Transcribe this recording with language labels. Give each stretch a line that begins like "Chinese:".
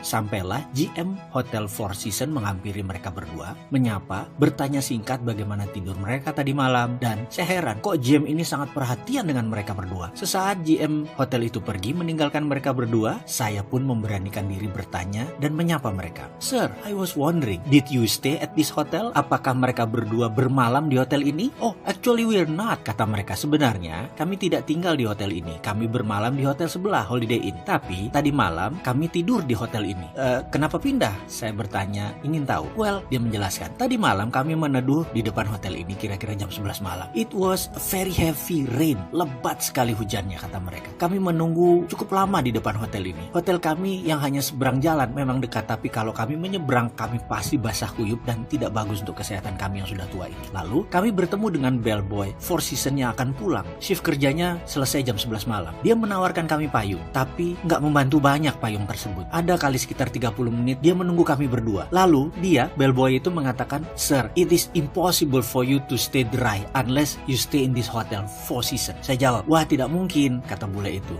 Indonesian: Sampailah GM Hotel Four Seasons menghampiri mereka berdua, bertanya singkat bagaimana tidur mereka tadi malam, dan saya heran kok GM ini sangat perhatian dengan mereka berdua. Sesaat GM hotel itu pergi meninggalkan mereka berdua, saya pun memberanikan diri bertanya dan menyapa mereka.
English: Sir, I was wondering, did you stay at this hotel?
Indonesian: Apakah mereka berdua bermalam di hotel ini?
English: Oh, actually we're not,
Indonesian: kata mereka. Sebenarnya kami tidak tinggal di hotel ini, kami bermalam di hotel sebelah, Holiday Inn. Tapi tadi malam kami tidur di hotel ini. Kenapa pindah? Saya bertanya, ingin tahu. Well, dia menjelaskan. Tadi malam kami meneduh di depan hotel ini kira-kira jam 11 malam.
English: It was a very heavy rain.
Indonesian: Lebat sekali hujannya, kata mereka. Kami menunggu cukup lama di depan hotel ini. Hotel kami yang hanya seberang jalan memang dekat, tapi kalau kami menyeberang kami pasti basah kuyup dan tidak bagus untuk kesehatan kami yang sudah tua ini. Lalu kami bertemu dengan bellboy Four Seasons yang akan pulang. Shift kerjanya selesai jam 11 malam. Dia menawarkan kami payung, tapi nggak membantu banyak payung tersebut. Ada kali sekitar 30 menit dia menunggu kami berdua. Lalu dia, bellboy itu mengatakan,
English: Sir, it is impossible for you to stay dry unless you stay in this hotel Four Seasons.
Indonesian: Saya jawab, wah tidak mungkin, kata bule itu.